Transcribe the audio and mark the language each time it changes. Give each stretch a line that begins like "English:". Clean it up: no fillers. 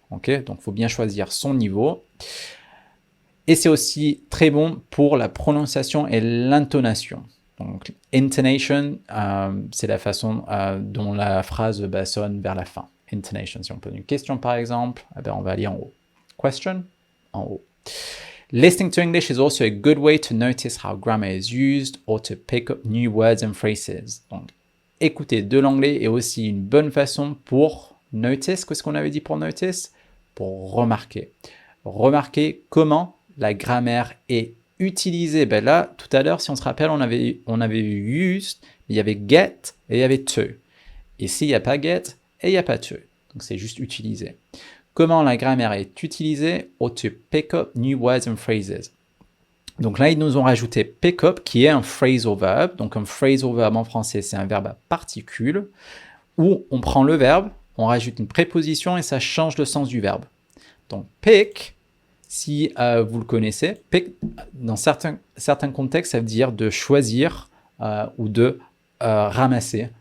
French: Okay, donc, il faut bien choisir son niveau. Et c'est aussi très bon pour la prononciation et l'intonation. Donc, intonation, c'est la façon dont la phrase sonne vers la fin. Intonation. Si on pose une question, par exemple, on va aller en haut. Question, en haut.
English: Listening to English is also a good way to notice how grammar is used or to pick up new words and phrases.
French: Donc, écouter de l'anglais est aussi une bonne façon pour notice. Qu'est-ce qu'on avait dit pour notice? Pour remarquer. Remarquer comment la grammaire est utilisée. Là, tout à l'heure, si on se rappelle, on avait eu use, il y avait get et il y avait to. Ici, il n'y a pas get et il n'y a pas to. Donc, c'est juste utiliser. Comment la grammaire est utilisée?
English: Or to pick up new words and phrases.
French: Donc là, ils nous ont rajouté pick up, qui est un phrasal verb. Donc, un phrasal verb en français, c'est un verbe à particules, où on prend le verbe, on rajoute une préposition et ça change le sens du verbe. Donc, pick, si vous le connaissez, pick, dans certains contextes, ça veut dire de choisir ou de ramasser.